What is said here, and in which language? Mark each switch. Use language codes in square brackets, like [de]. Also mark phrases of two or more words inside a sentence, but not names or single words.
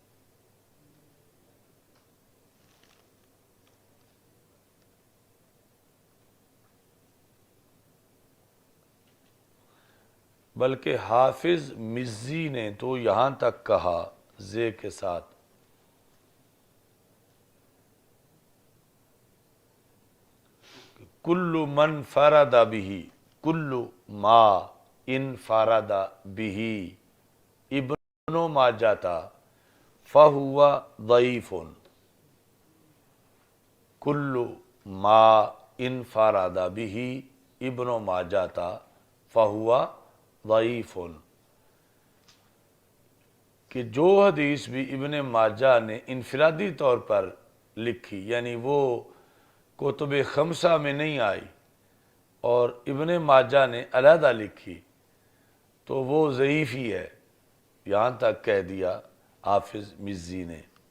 [ur] بلکہ حافظ مزی نے تو یہاں تک کہا زے کے ساتھ [ar] کل من فرد به، کل ما انفرد به ابن ماجہ فہو ضعیف، کل ما انفرد به ابن ماجہ فہو ضعیف، [ur] کہ جو حدیث بھی ابن ماجہ نے انفرادی طور پر لکھی، یعنی وہ کتب 5 میں نہیں آئی اور ابن ماجہ نے علیحدہ لکھی، تو وہ ضعیف ہی ہے، یہاں تک کہہ دیا حافظ مزی نے۔